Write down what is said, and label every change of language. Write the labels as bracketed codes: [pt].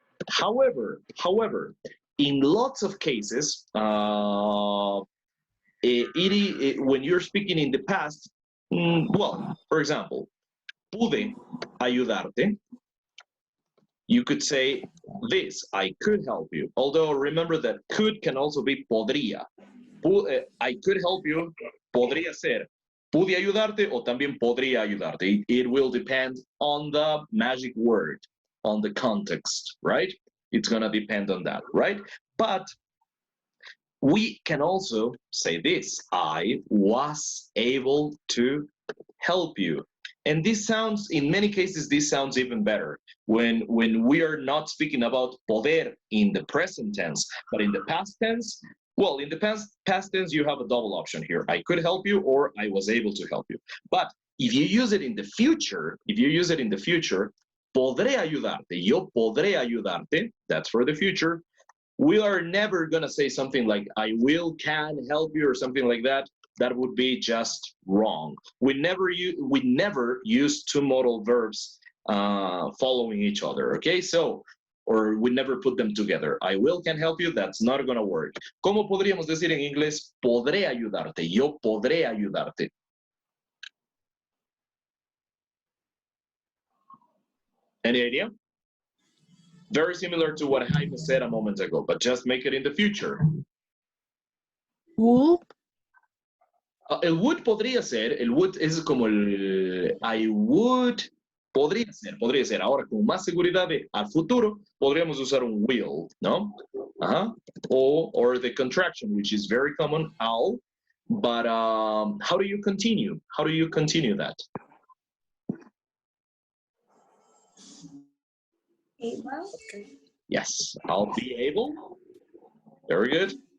[en] However, in lots of cases, when you're speaking in the past, well, for example, [es] pude ayudarte, [en] you could say this, I could help you. Although remember that could can also be podría. I could help you, [es] podría ser. Pude ayudarte o también podría ayudarte. [en] It will depend on the magic word, on the context, right? It's gonna depend on that, right? But we can also say this, I was able to help you. And this sounds, in many cases, this sounds even better when we are not speaking about poder in the present tense, but in the past tense. Well, in the past tense, you have a double option here. I could help you or I was able to help you. But if you use it in the future, [es] podré ayudarte, yo podré ayudarte, [en] that's for the future. We are never gonna say something like I can help you or something like that. That would be just wrong. We never use two modal verbs following each other, okay? So, or we never put them together. I can help you, that's not gonna work. [es] ¿Cómo podríamos decir en inglés? Podré ayudarte, yo podré ayudarte. [en] Any idea? Very similar to what Jaime said a moment ago, but just make it in the future. Would? [es] El would podría ser, el would es como el I would, podría ser. Ahora, con más seguridad de al futuro, podríamos usar un will, ¿no? [en] Or the contraction, which is very common, I'll. But how do you continue? How do you continue that? Able. Yes, I'll be able. Very good.